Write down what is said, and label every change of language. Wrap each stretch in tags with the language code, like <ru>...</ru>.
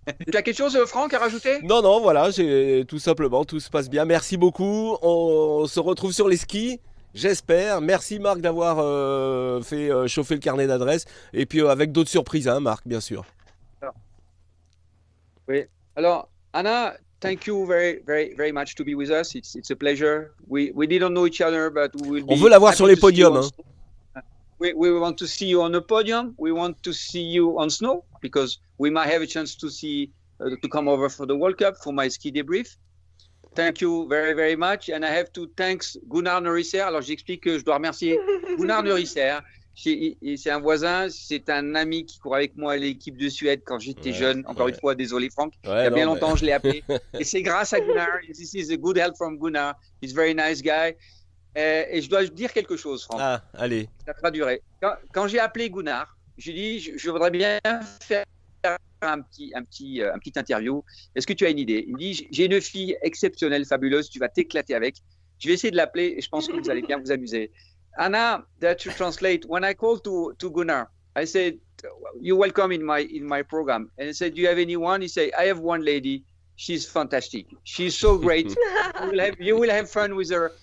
<fr>Tu as quelque chose, Franck, à rajouter? Non, voilà, tout simplement, tout se passe bien. Merci beaucoup. On se retrouve sur les skis, j'espère. Merci, Marc, d'avoir fait chauffer le carnet d'adresses. Et puis avec d'autres surprises, hein, Marc, bien sûr. Oui.</fr> <en>Alors, Anna, thank you very, very, very much to be with us. It's a pleasure. We didn't know each other, but we will be.</en> <fr>On veut la voir sur les podiums. Hein.</fr> <en>We want to see you on the podium. We want to see you on snow because we might have a chance to see to come over for the World Cup for my ski debrief. Thank you very, very much. And I have to thank Gunnar Neurisser.</en> <fr>Alors, j'explique que je dois remercier Gunnar Neurisser. C'est un voisin, c'est un ami qui court avec moi à l'équipe de Suède quand j'étais jeune. Encore une fois, désolé Franck. Il y a bien longtemps, je l'ai appelé. Et c'est grâce à Gunnar.</fr> <en>This is a good help from Gunnar. He's a very nice guy.</en> <fr>Et je dois dire quelque chose, Franck. Ah, allez. Ça traduirait. Quand j'ai appelé Gunnar, j'ai dit je voudrais bien faire un petit interview. Est-ce que tu as une idée? Il me dit j'ai une fille exceptionnelle, fabuleuse, tu vas t'éclater avec. Je vais essayer de l'appeler et je pense que vous allez bien vous amuser.</fr> <en>Anna, that to translate, when I called to Gunnar, I said, "You're welcome in my program." And I said, "Do you have anyone?" He said, "I have one lady. She's fantastic. She's so great. You will have fun with her.</en>